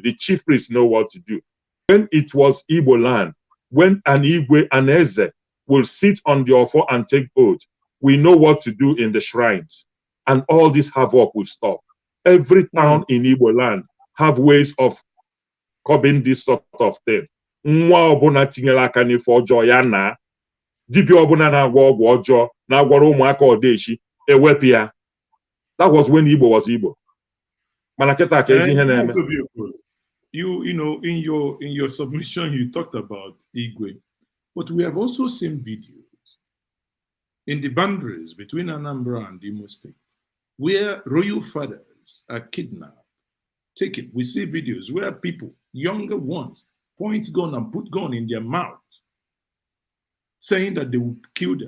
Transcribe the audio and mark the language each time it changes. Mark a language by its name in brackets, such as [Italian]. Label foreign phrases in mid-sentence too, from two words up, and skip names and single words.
[English] The chief priests know what to do. When it was Igbo land, when an Igwe, an Eze, will sit on the offer and take oath, we know what to do in the shrines. And all this havoc will stop. Every town in Igbo land have ways of curbing this sort of thing. [Igbo] Nwa ọbụna tinyere aka n'ife ọjọọ ya na dibịa ọbụna na-agwọ ọgwụ ọjọọ na-agwọrọ ụmụaka ọdechi ewepụ ya. [English] That was when Igbo was Igbo. [Igbo] Mana kịta ka ezi ihe na-eme. [English] You know, in your submission, you talked about Igwe, but we have also seen videos in the boundaries between Anambra and Imo State where royal fathers are kidnapped, taken. We see videos where people, younger ones, point gun and put gun in their mouth, saying that they will kill them.